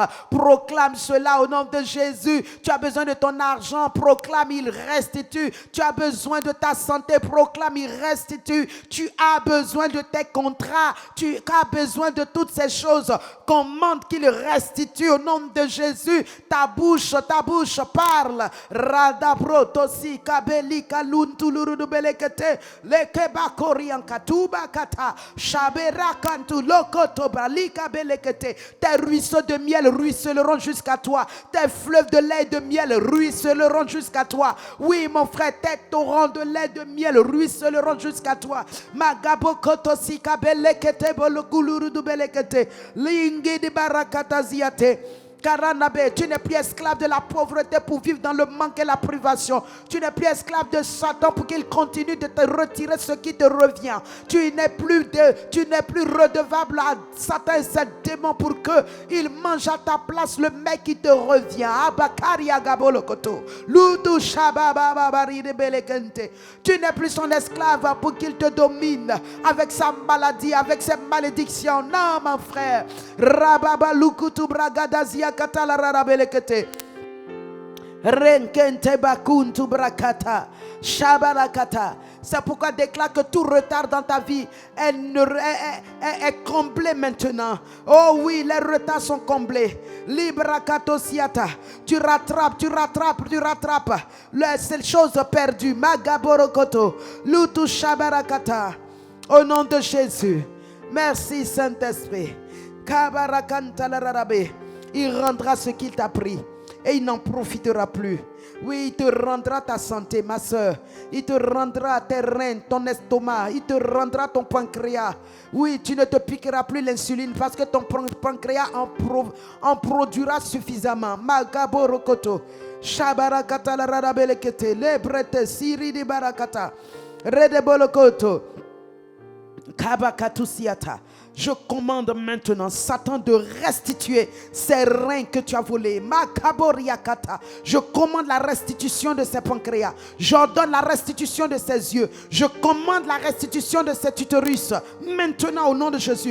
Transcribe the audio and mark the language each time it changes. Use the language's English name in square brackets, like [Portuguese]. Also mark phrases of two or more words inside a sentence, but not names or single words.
[French] Proclame cela au nom de Jésus. Tu as besoin de ton argent, proclame, il restitue. Tu as besoin de ta santé, proclame, il restitue. Tu as besoin de tes contrats, tu as besoin de toutes ces choses. Commande qu'il restitue au nom de Jésus. Ta bouche parle. Radabro tosi kabeli kaluntulurubele lekeba korian katuba kata shabera kantu lokoto balika belekete. Tes ruisseaux de miel ruisseleront jusqu'à toi. Tes fleuves de lait et de miel ruisseleront jusqu'à toi. Oui, mon frère, tes torrents de lait et de miel ruisseleront jusqu'à toi. Magabo koto sika belekete bolokuluru du belekete lingi di barakata ziate. Karanabe, tu n'es plus esclave de la pauvreté pour vivre dans le manque et la privation. Tu n'es plus esclave de Satan pour qu'il continue de te retirer ce qui te revient. Tu n'es plus redevable à Satan et ses démons pour qu'il mange à ta place le mec qui te revient. Tu n'es plus son esclave pour qu'il te domine avec sa maladie, avec ses malédictions. Non, mon frère. Rababa lukutu bragadazia katala rarabelekete. Renkente bakuntu brakata. Shabarakata. C'est pourquoi déclare que tout retard dans ta vie est comblé maintenant. Oh oui, les retards sont comblés. Librakatosiata. Tu rattrapes. C'est chose perdue. Magaborokoto. Lutu shabarakata. Au nom de Jésus. Merci Saint-Esprit. Il rendra ce qu'il t'a pris et il n'en profitera plus. Oui, il te rendra ta santé, ma soeur. Il te rendra tes reins, ton estomac. Il te rendra ton pancréas. Oui, tu ne te piqueras plus l'insuline parce que ton pancréas en produira suffisamment. Magabo rokoto. Shabarakata la radabelekete. Lebrete siri di barakata. Redebolokoto. Kabakatusiata. Je commande maintenant Satan de restituer ces reins que tu as volés. Makaboriakata. Je commande la restitution de ses pancréas. J'ordonne la restitution de ses yeux. Je commande la restitution de cet utérus. Maintenant au nom de Jésus.